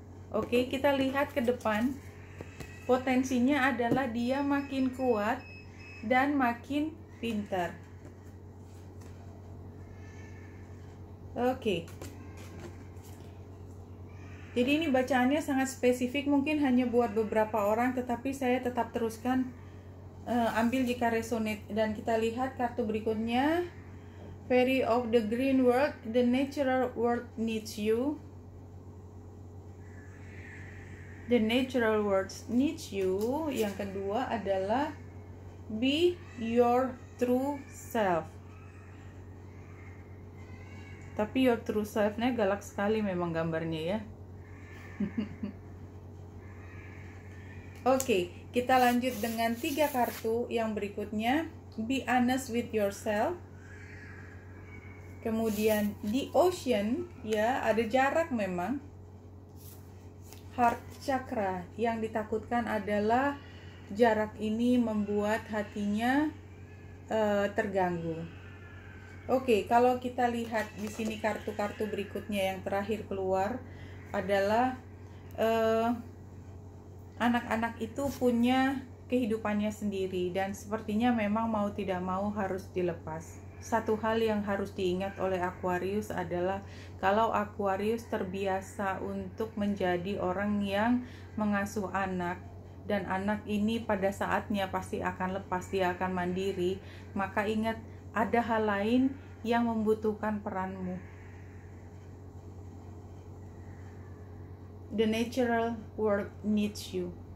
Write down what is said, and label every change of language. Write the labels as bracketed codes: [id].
[id] Oke, kita lihat ke depan. Potensinya adalah dia makin kuat dan makin pinter. Oke. Jadi ini bacaannya sangat spesifik, mungkin hanya buat beberapa orang, tetapi saya tetap teruskan. Ambil jika resonate. Dan kita lihat kartu berikutnya. [en] Fairy of the Green World, the natural world needs you. The natural world needs you. [id] Yang kedua adalah [en] be your true self. [id] Tapi [en] your true self-nya [id] galak sekali memang gambarnya ya. Oke, kita lanjut dengan 3 kartu yang berikutnya. [en] Be honest with yourself. [id] Kemudian the ocean, ya, ada jarak memang. Heart chakra, yang ditakutkan adalah jarak ini membuat hatinya terganggu. Oke, kalau kita lihat di sini kartu-kartu berikutnya yang terakhir keluar adalah anak-anak itu punya kehidupannya sendiri dan sepertinya memang mau tidak mau harus dilepas. Satu hal yang harus diingat oleh Aquarius adalah kalau Aquarius terbiasa untuk menjadi orang yang mengasuh anak, dan anak ini pada saatnya pasti akan lepas, dia akan mandiri, maka ingat ada hal lain yang membutuhkan peranmu. [en] The natural world needs you.